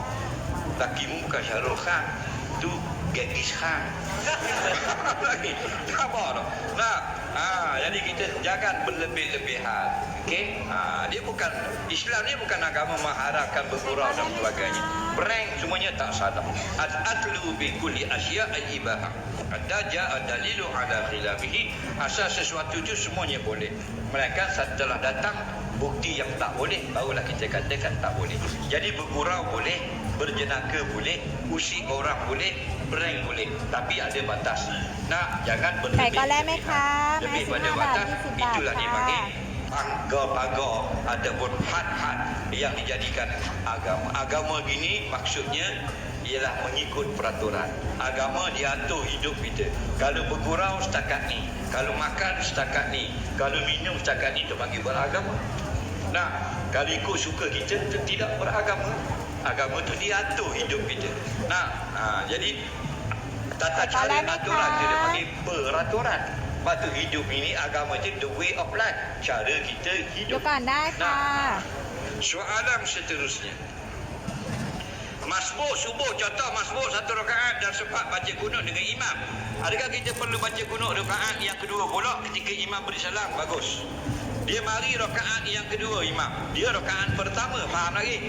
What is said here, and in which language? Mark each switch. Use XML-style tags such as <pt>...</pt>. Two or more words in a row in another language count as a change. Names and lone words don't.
<ms>Lakimu bukan Shah Rukh Khan. Tu Genghis Khan. Lagi. Tak apa. Nah, jadi kita jangan berlebih-lebihan. Okey? Dia bukan Islam ni bukan agama mengharapkan bergurau dan sebagainya. Prank semuanya tak salah.</ms> <ar>الأصل في كل الأشياء الإباحة إذا جاء دليل على خلافه.</ar> <ms>Asal sesuatu itu semuanya boleh. Melainkan setelah datang bukti yang tak boleh, barulah kita katakan tak boleh. Jadi bergurau boleh, berjenaka boleh, usik orang boleh, prank boleh, tapi ada batas. Nah, jangan berlebih.</ms> <th>ไก่ก็แลกไหมคะ</th> <ms>Lebih</ms> <th>ไม้</th> <ms>pada</ms> <th>15 บาท</th> <ms>batas,</ms> <th>20 บาท</th> <ms>itulah</ms> <th>ค่ะ</th> <ms>dipanggil pagar-pagar ataupun had-had yang dijadikan agama. Agama gini maksudnya ialah mengikut peraturan. Agama diatur hidup kita. Kalau bergurau setakat ni, kalau makan setakat ni, kalau minum setakat ni, itu panggil beragama. Nah, kalau ikut suka kita, itu tidak beragama. Agama tu diatur hidup kita. Nah, jadi tata cara aturan dia panggil peraturan. Lepas tu hidup ini agama itu</ms> <en>the way of life.</en> <ms>Cara kita</ms> <th>เดี๋ย</th> <ms>hidup.</ms> <th>วก่อนได้ค่ะ</th> <ms>Soalan seterusnya. Masbuk subuh, contoh masbuk satu rakaat dan sempat baca kunut dengan imam. Adakah kita perlu baca kunut rakaat yang kedua pula ketika imam beri salam? Bagus. Dia mari rakaat yang kedua imam. Dia rakaat pertama, faham lagi?</ms>